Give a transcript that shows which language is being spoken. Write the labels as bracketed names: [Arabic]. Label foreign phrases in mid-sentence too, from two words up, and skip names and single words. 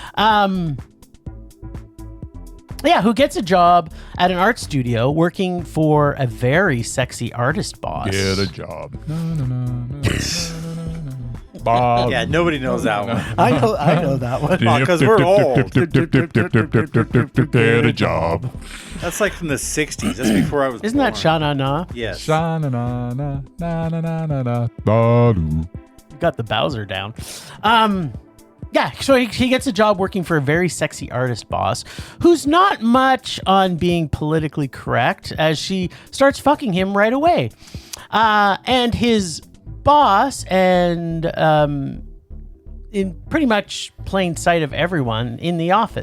[English] Who gets a job at an art studio working for a very sexy artist boss. Get a job. Bob. Yeah, nobody knows that one. I know that one. Because we're old. Get a job. That's like from the 60s. That's before I was Isn't born. that Sha-Na Na? Yes. Sha-na-na-na-na-na-na-na. Ba-doo. Got the Bowser down. So he gets a job working for a very sexy artist boss who's not much on being politically correct as she starts fucking him right away. And his boss and in pretty much plain sight of everyone in the office.